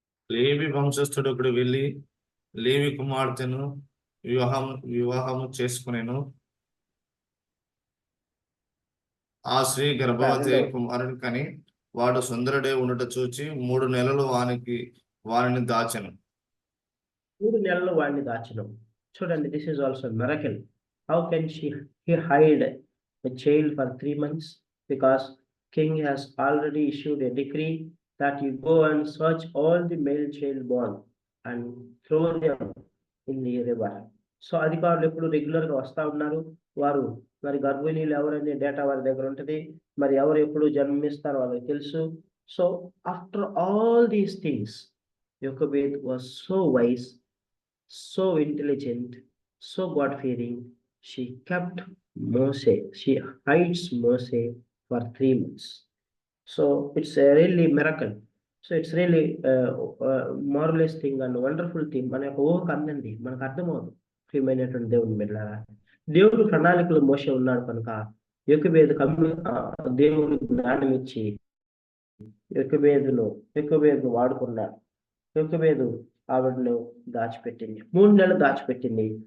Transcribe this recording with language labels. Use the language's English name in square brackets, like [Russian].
[Telugu] లేవి వంశస్థుడు ఒకడు వెళ్ళి లేవి కుమార్తెను వివాహము చేసుకునేను. ఆ స్త్రీ గర్భవతి కుమారుని కని వాడు సుందరుడే ఉండట చూచి 3 నెలలు వానిని దాచెను. 3 నెలలు వాడిని దాచెను. చూడండి, [English] This is also miracle. How can he hide a child for 3 months? Because king has already issued a decree that you go and search all the male child born and throw them in the river. [Telugu] So అధికారులు ఎప్పుడు రెగ్యులర్గా వస్తూ ఉన్నారు. వారు మరి గర్భిణీలు ఎవరనే data వారి దగ్గర ఉంటుంది. మరి ఎవరు ఎప్పుడు జన్మిస్తారో వాళ్ళకి తెలుసు. [English] So after all these things, Jochebed was so wise, so intelligent, so God-fearing. She kept Moses. She hides Moses for 3 months. So it's a really miracle. So it's really marvelous thing and wonderful thing. [Telugu] మన యొక్క ఊహకు అందండి, మనకు అర్థమవుతుంది. ప్రియమైనటువంటి దేవుని బిడ్డలారా, దేవుడు ప్రణాళికలో మోషే ఉన్నాడు కనుక యొకోబేదు దేవుడు జ్ఞానం ఇచ్చి యొకోబేదును వాడుకున్నాడు. యొకోబేదు ఆవిడను దాచిపెట్టింది. 3 నెలలు దాచిపెట్టింది.